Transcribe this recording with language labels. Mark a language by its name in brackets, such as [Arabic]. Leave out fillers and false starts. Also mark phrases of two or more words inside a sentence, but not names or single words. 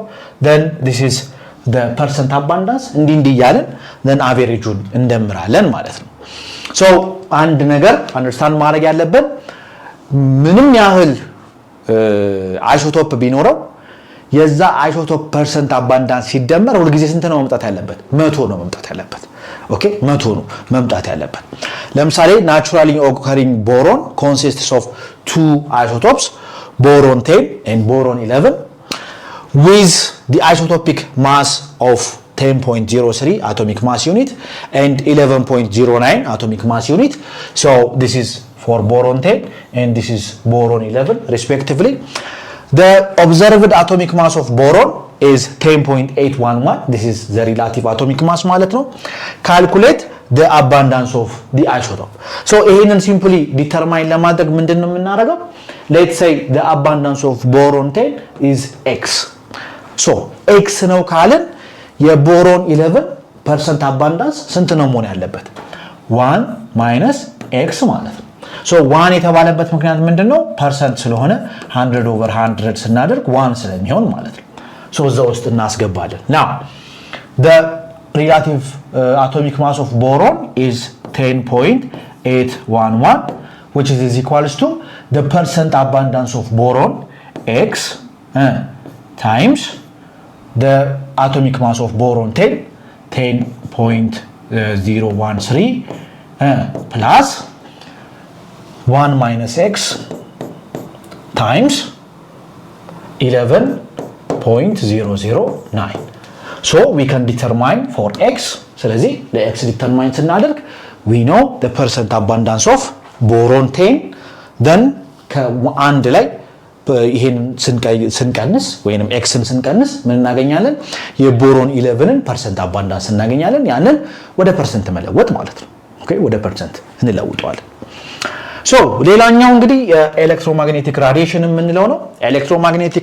[English] then this is the percent abundance [Amharic] እንዲህ እያለን then average-ን እንደምራለን ማለት ነው። so አንድ ነገር አንደርስታንድ ማድረግ ያለብን ምንም ያህል አይሶቶፕ ቢኖረው የዛ አይሶቶፕ [English] percent abundance [Amharic] ሲደመር ሁሉ ጊዜ ስንት ነው መምጣት ያለበት? 100 ነው መምጣት ያለበት። ኦኬ 100 ነው መምጣት ያለበት። ለምሳሌ [English] naturally occurring boron consists of two isotopes, boron 10 and boron 11 with the isotopic mass of 10.03 atomic mass unit and 11.09 atomic mass unit. so this is for boron 10 and this is boron 11 respectively. the observed atomic mass of boron is 10.811. this is the relative atomic mass [Amharic] ማለት ነው። [English] calculate the abundance of the isotope. [Amharic] so ይሄንን simply determine ለማድረግ ምንድነው የምናደርገው? [English] let's say the abundance of boron 10 is x. [Amharic] so x ነው ካልን የቦሮን 11% abundance ስንት ነው መሆን ያለበት? [English] 1 minus x [Amharic] ማለት ነው። so 1 የተባለበት ምክንያት ምንድነው? percent ስለሆነ 100/100 ስናደርግ 1 ስለሚሆን ማለት ነው። so እዛ ውስጥ እናስገባለን። [English] now the relative atomic mass of boron is 10.811 which is equals to the percent abundance of boron x times the atomic mass of boron 10.013 plus 1 minus x times 11.009. so we can determine for x [Amharic] ስለዚህ ለx determine ስናደርግ [English] we know the percent abundance of boron 10 then [Amharic] ከአንድ ላይ ይሄን ስንቀንስ ወይንም x ን ስንቀንስ ምን እናገኛለን የቦሮን 11ን [English] percent abundance [Amharic] እናገኛለን ያንን ወደ percent መለወጥ ማለት ነው ኦኬ ወደ percent እንለውጠዋለን so ሌላኛው እንግዲህ [English] electromagnetic radiation [Amharic] የምንለው ነው electromagnetic